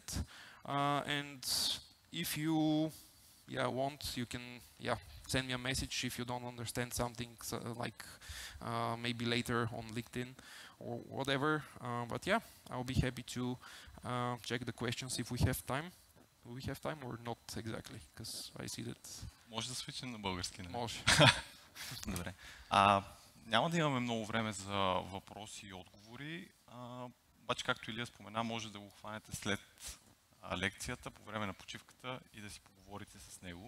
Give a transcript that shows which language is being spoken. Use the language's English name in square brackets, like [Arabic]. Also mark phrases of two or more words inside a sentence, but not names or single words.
[English] And if you want, you can send me a message if you don't understand something, like maybe later on LinkedIn or whatever. But I'll be happy to check the questions if we have time. Do we have time or not exactly? Because I see that... [Bulgarian] Може да свичим на български, не? Може. Добре. Няма да имаме много време за въпроси и отговори. Обаче, както Илия спомена, може да го хванете след лекцията, по време на почивката и да си поговорите с него.